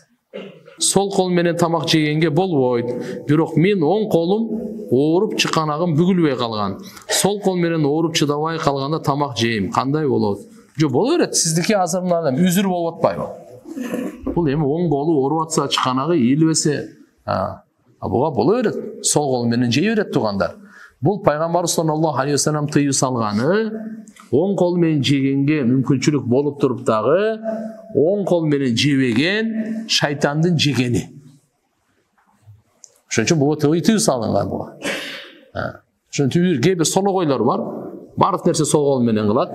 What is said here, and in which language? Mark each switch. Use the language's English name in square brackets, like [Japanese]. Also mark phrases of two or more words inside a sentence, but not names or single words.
[Kyrgyz] Сол кол менен тамак жегенге болбойт. Бирок мен оң колум ооруп чыканагым бүгүлбөй калган. Сол кол менен ооруп чыдабай калганда тамак жейм. Кандай болот? Жок, боло берет. Сиздики азыр мына үзүр болуп атпайбы? Бул эми оң колу ооруп атса, чыканагы ийилбесе, буга боло берет. Сол кол менен жей берет туугандар. Бул пайгамбар [Arabic] صلى الله عليه وسلم [Kyrgyz] тыюу салганы, оң кол менен жегенге мүмкүнчүлүк болуп туруп дагы оң кол менен жебеген шайтандын жегени. Ошон үчүн буга тыюу салынган буга. Ошон үчүн кээ бир сологойлор бар. Баардык нерсе сол кол менен кылат.